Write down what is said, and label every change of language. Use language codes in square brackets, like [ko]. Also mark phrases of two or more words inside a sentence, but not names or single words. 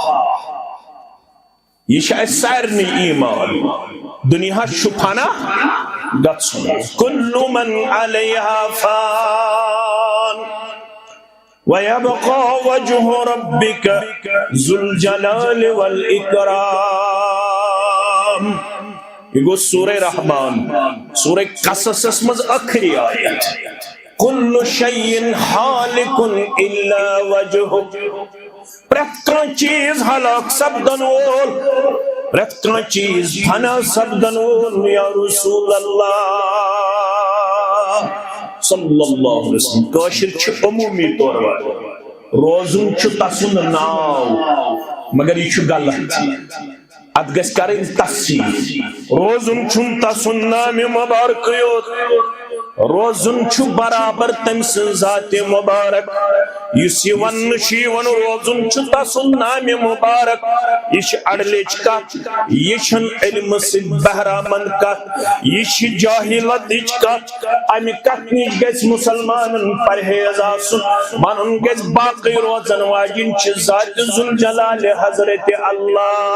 [ks] یہ سارنی ایمان دنیا شفانا گژھُن [ar] کل من علیہا فان ويبقى وجه ربك ذو الجلال والإكرام [ks] یہ گو سورہ رحمان سورہ قصص اسمز اخری آیت [ar] کل شیء حالک الا وجہ [ks] پرت کان چیز ہلاک سپدن وول پرت کان چیز فنا سپدن وول [ar] یا رسول اللہ صلی اللہ علیہ وسلم [ks] کاشر چھ [ur] عمومی طور پر [ks] روزن چھ تسن ناو مگر یہ چھ غلط ات گژھِ کرٕنۍ تصحیح روزن چھُن تسُن نامہِ مبارک یوت روزن چھُ برابر تٔمۍ سٕنٛز ذاتِ مبارک یُس یہِ وننہٕ چھُ یِوان روزن چھُ تسُن نامہِ مبارک یہِ چھِ اڑلیچ کتھ یہِ چھنہٕ علمہٕ سۭتۍ بہرامند کتھ یہِ چھِ جاہلتٕچ کتھ امہِ کتھِ نِش گژھِ مُسلمانن پرہیز آسُن ونُن گژھِ باقٕے روزن واجِنۍ چھِ ذاتِ ذوالجلال حضرت اللہ